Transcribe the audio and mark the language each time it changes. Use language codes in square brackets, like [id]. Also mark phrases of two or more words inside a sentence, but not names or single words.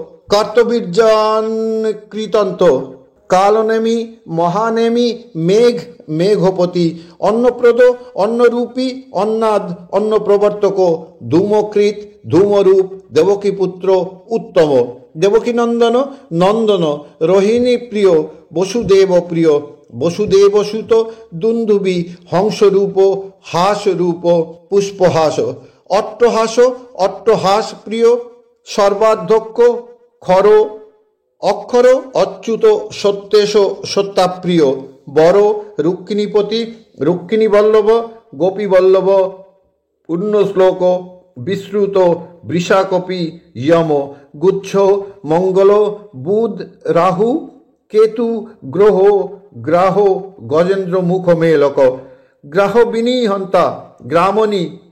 [sa] কার্তবীর্যানকৃতন্ত, কালনেমি মহানেমি, মেঘ মেঘপতি, অন্নপ্রদ অন্নরূপী, অন্নাদ অন্নপ্রবর্তক, ধূমকৃত ধূমরূপ, দেবকীপুত্র উত্তম, দেবকীনন্দন নন্দন, রোহিণী প্রিয়, বসুদেব প্রিয়, বসুদেবসুত, দুন্দুবি, হংসরূপ, হাসরূপ, পুষ্পহাস, অট্টহাস অট্টহাস প্রিয়, সর্বাধ্যক্ষ, খর অক্ষর, অচ্যুত, সত্যেশ সত্যাপ্রিয়, বর রুক্মিণীপতি, রুক্মিণীবল্লভ, গোপীবল্লভ, পূর্ণশ্লোক, বিশ্রুত, বৃষাকপি, যম, গুচ্ছ, মঙ্গল, বুধ, রাহু, কেতু, গ্রহ, গ্রাহ, গজেন্দ্র মুখ মেলক, গ্রাহ বিনিহন্তা, গ্রামণী,